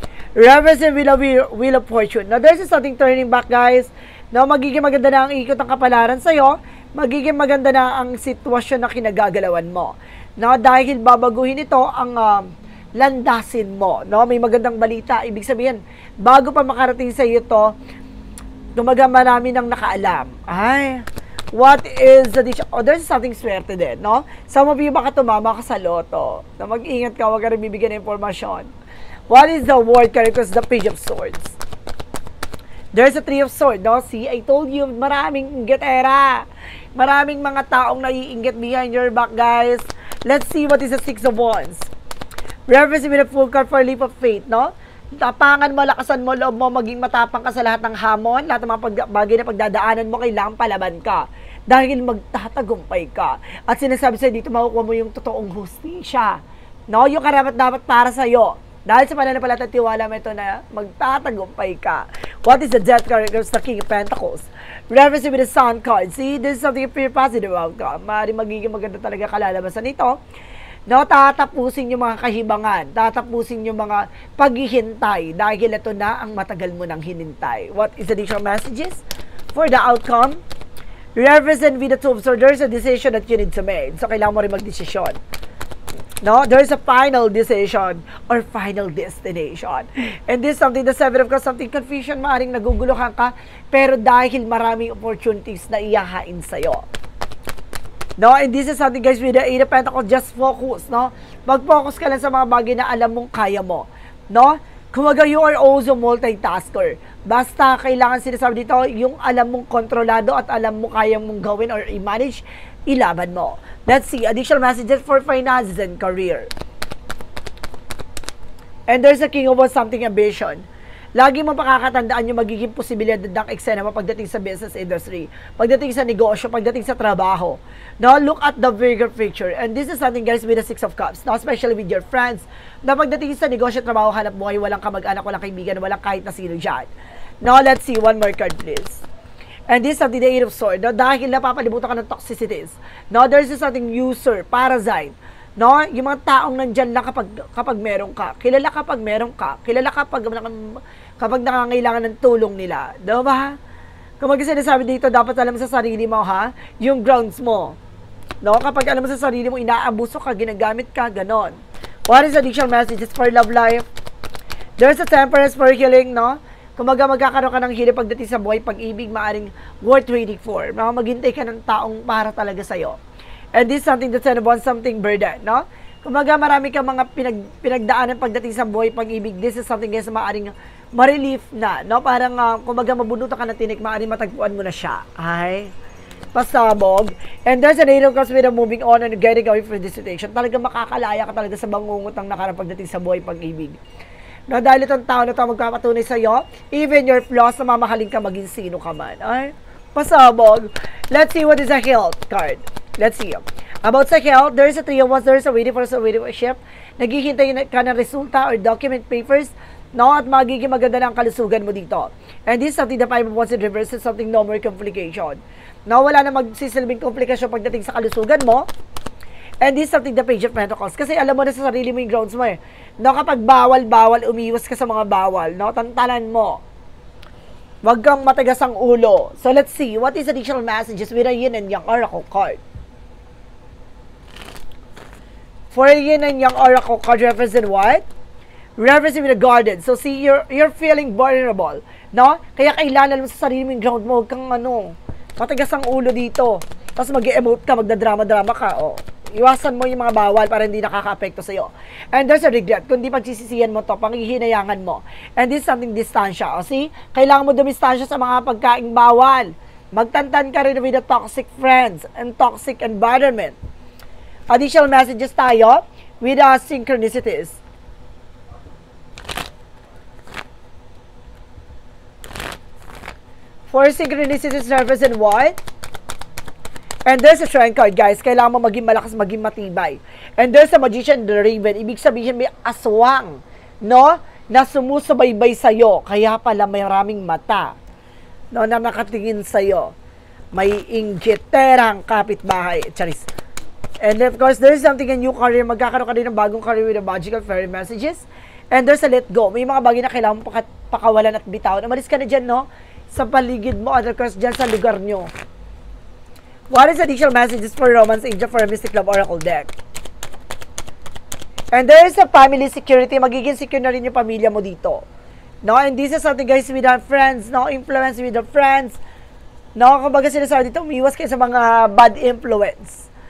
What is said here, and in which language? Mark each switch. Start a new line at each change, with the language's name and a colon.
English: Reference with the Wheel of Fortune. Now, there's something turning back, guys.
Filipino: No, magiging maganda na ang ikot ng kapalaran sa iyo. Magiging maganda na ang sitwasyon na kinagagalawan mo. No, dahil babaguhin ito ang landasin mo, no? May magandang balita. Ibig sabihin, bago pa makarating sa iyo to, tumaga marami nang nakaalam. Ay,
English: What is the dish? Oh, there's something swerte din, no? Some of you
Filipino: baka tumama ka sa loto. Na mag-ingat ka, huwag ka rin bibigyan ng informasyon.
English: What is the word card? Because the Page of Swords. There's a Three of Swords, no?
Filipino: See, I told you, maraming inggitera. Maraming mga taong naiinggit
English: behind your back, guys. Let's see what is the Six of Wands. Reference with a full card for a leap of faith, no?
Filipino: Tapangan mo, lakasan mo, loob mo, maging matapang ka sa lahat ng hamon, lahat ng mga bagay na pagdadaanan mo, kailangan palaban ka. Dahil magtatagumpay ka. At sinasabi sa'yo dito, makukuha mo yung totoong hustisya. No? Yung karapat dapat para sa'yo. Dahil sa pananampalataya at tiwala mo ito na magtatagumpay ka.
English: What is the Death card? It's the King of Pentacles. Reference with the Sun card. See, this is something very positive outcome.
Filipino: Maaaring magiging maganda talaga kalalabasan nito. No, tatapusin yung mga kahibangan, tatapusin yung mga paghihintay dahil ito na ang matagal mo nang hinintay.
English: What is the additional messages for the outcome? Represent with the Two of Swords, there's a decision that you need to make.
Filipino: So, kailangan mo rin magdesisyon.
English: No, there's a final decision or final destination. And this is something, the Seven of Cups, something confusion,
Filipino: maaaring naguguluhan ka, pero dahil maraming opportunities na iyahain sa'yo.
English: No, and this is something, guys, with the Eight of Pentacles, just focus, no?
Filipino: Mag-focus ka lang sa mga bagay na alam mong kaya mo, no? Kumaga,
English: you are also multitasker.
Filipino: Basta kailangan sinasabi dito, yung alam mong kontrolado at alam mo kaya mong gawin or i-manage, ilaban mo.
English: Let's see, additional messages for finances and career. And there's a King of Wands, something ambition.
Filipino: Lagi mo pakakatandaan yung magiging posibilidad ng eksena mo pagdating sa business industry, pagdating sa negosyo, pagdating sa trabaho.
English: No, look at the bigger picture. And this is something, guys, with the Six of Cups, no, especially with your friends,
Filipino: na pagdating sa negosyo, trabaho, hanap buhay, walang kamag-anak, walang kaibigan, walang kahit na sino dyan.
English: Now, let's see, one more card, please. And this is something, the Eight of Swords, no,
Filipino: dahil napapalibutan ka ng toxicities.
English: No, there's something user, parasite.
Filipino: No, yung mga taong nandyan lang kapag meron ka. Kilala kapag meron ka. Kilala kapag nangangailangan ng tulong nila. Diba? Kung sinasabi dito, dapat alam sa sarili mo, ha? Yung grounds mo. No, kapag alam mo sa sarili mo, inaabuso ka, ginagamit ka, ganon.
English: What is the additional messages for love life? There's a temperance for healing, no?
Filipino: Kung magkakaroon ka ng healing pagdating sa buhay, pag-ibig, maaring worth waiting for. Maghintay ka ng taong para talaga sa'yo.
English: And this is something that's something burden, no?
Filipino: Kumbaga, marami ka mga pinagdaanan pagdating sa buhay, pag-ibig.
English: This is something, guys,
Filipino: maaring ma-relief na, no? Parang, kumbaga, mabunutan ka ng tinik, maaring matagpuan mo na siya. Ay, pasabog.
English: And there's an Eight of Cups with a moving on and getting away from this situation.
Filipino: Talaga makakalaya ka talaga sa bangungutang nakarang pagdating sa buhay, pag-ibig. No, dahil itong tao na ito magpapatunay sa'yo,
English: even your flaws,
Filipino: na mamahalin ka maging sino ka man. Ay, pasabog.
English: Let's see what is a health card. Let's see. About sa health, there's a Three of Wands, there's a waiting for a ship.
Filipino: Naghihintay ka ng resulta or document papers, no? At magiging maganda ng kalusugan mo dito.
English: And this is something the Five of Wands in reverse, is something no more complication.
Filipino: No, wala na magsisilbing komplikasyon pagdating sa kalusugan mo.
English: And this is something the Page of Pentacles.
Filipino: Kasi alam mo na sa sarili mo yung grounds mo eh. No, kapag bawal, umiwas ka sa mga bawal. No, tantanan mo. Wag kang matigas ang ulo.
English: So let's see, what is additional messages with a Yin and Yang Oracle card? For a Yin and Yang Oracle card, represent what? Represent with a garden. So see, you're feeling vulnerable. No?
Filipino: Kaya kailangan mo sa sarili mo yung ground mo. Huwag kang matigas ang ulo dito. Tapos mag-emote ka, magdadrama-drama ka. Oh. Iwasan mo yung mga bawal para hindi nakaka-apekto sa'yo.
English: And there's a regret.
Filipino: Kung di pagsisisiyan mo to, panghihinayangan mo. And this is something distansya. O see, kailangan mo dumistansya sa mga pagkaing bawal. Magtantan ka rin
English: with the toxic friends and toxic environment. Additional messages tayo with synchronicities. For synchronicities represent what? And there's a Shrine card, guys.
Filipino: Kailangan mo maging malakas, maging matibay.
English: And there's a Magician, the Raven.
Filipino: Ibig sabihin, may aswang, no? Na sumusubaybay sa'yo. Kaya pala may maraming mata, no? Na nakatingin sa'yo. May inggiterang kapitbahay. Charis.
English: And of course, there's something a new career.
Filipino: Magkakaroon ka din ng bagong career
English: with the magical fairy messages. And there's a let go.
Filipino: May mga bagay na kailangan mo pakawalan at bitawan. Umalis ka na dyan, no? Sa paligid mo, at of course, dyan sa lugar nyo.
English: What is additional messages for Romance Angel for a Mystic Love Oracle deck? And there is a family security.
Filipino: Magiging secure na rin yung pamilya mo dito.
English: No? And this is something, guys, with our friends. No? Influence with the friends.
Filipino: No, kumbaga sinasabi dito, umiwas kayo sa mga bad influence.